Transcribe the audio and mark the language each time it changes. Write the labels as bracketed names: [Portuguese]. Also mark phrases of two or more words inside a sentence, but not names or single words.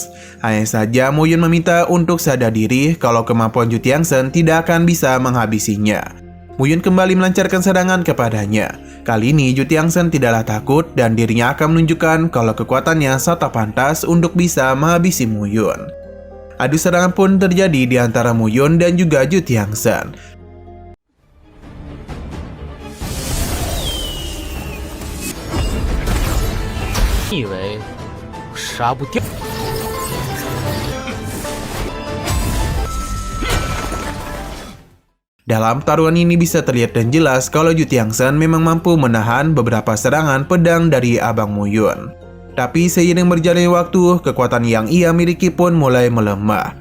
[Indonesian] Hanya saja Muyun meminta untuk sadar diri kalau kemampuan Zhu Tianzhen tidak akan bisa menghabisinya. Muyun kembali melancarkan serangan kepadanya. Kali ini Zhu Tianzhen tidaklah takut dan dirinya akan menunjukkan kalau kekuatannya sangat pantas untuk bisa menghabisi Muyun. Adu serangan pun terjadi di antara Muyun dan juga Zhu Tianzhen. [Chinese] 你以为我杀不掉？ [Indonesian] Dalam taruhan ini bisa terlihat dan jelas kalau Zhu Tianzhen memang mampu menahan beberapa serangan pedang dari Abang Muyun. Tapi seiring berjalannya waktu, kekuatan yang ia miliki pun mulai melemah.